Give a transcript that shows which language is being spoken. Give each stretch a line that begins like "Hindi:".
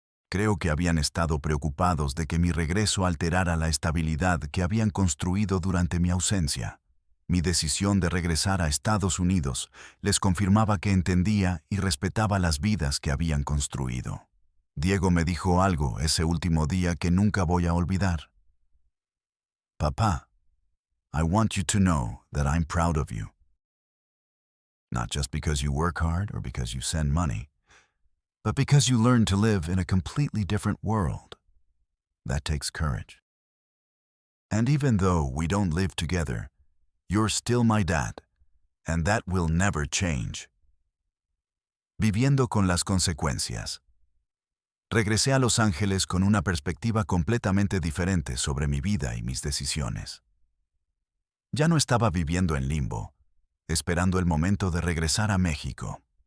Spanish: Creo que habían estado preocupados de que mi regreso alterara la estabilidad que habían construido durante mi ausencia. Mi decisión de regresar a Estados Unidos les confirmaba que entendía y respetaba las vidas que habían construido. Diego me dijo algo ese último día que nunca voy a olvidar.
English: Papá, I want you to know that I'm proud of you. Not just because you work hard or because you send money, but because you learn to live in a completely different world. That takes courage. And even though we don't live together, you're still my dad, and that will never change.
Spanish: Viviendo con las consecuencias. Regresé a Los Ángeles con una perspectiva completamente diferente sobre mi vida y mis decisiones. Ya no estaba viviendo en limbo, esperando el momento de regresar a México.